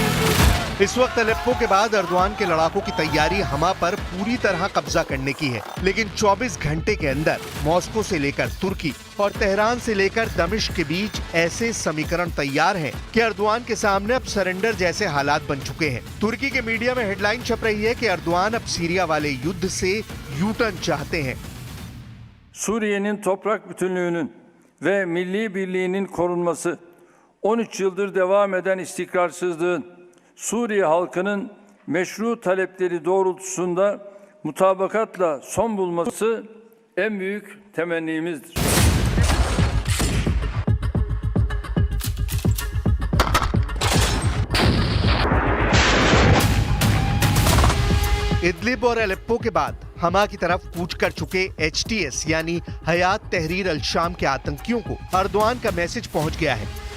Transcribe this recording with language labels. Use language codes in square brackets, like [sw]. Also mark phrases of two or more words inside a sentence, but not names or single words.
[hi] इस वक्त अलेप्पो के बाद अर्दोआन के लड़ाकों की तैयारी हमा पर पूरी तरह कब्जा करने की है, लेकिन 24 घंटे के अंदर मॉस्को से लेकर तुर्की और तेहरान से लेकर दमिश्क के बीच ऐसे समीकरण तैयार हैं कि अर्दोआन के सामने अब सरेंडर जैसे हालात बन चुके हैं। तुर्की के मीडिया में हेडलाइन छप रही है कि अर्दोआन अब सीरिया वाले युद्ध से [en] U turn [hi] चाहते हैं। [tr] Suriye'nin toprak bütünlüğünün ve milli birliğinin korunması, 13 yıldır devam eden istikrarsızlığın Suriye halkının meşru talepleri doğrultusunda mutabakatla son bulması en büyük temennimizdir. [hi] इदलिब और अलेप्पो के बाद हमा की तरफ कूच कर चुके एचटीएस यानी हयात तहरीर अल शाम के आतंकियों को अर्दोआन का मैसेज पहुंच गया है।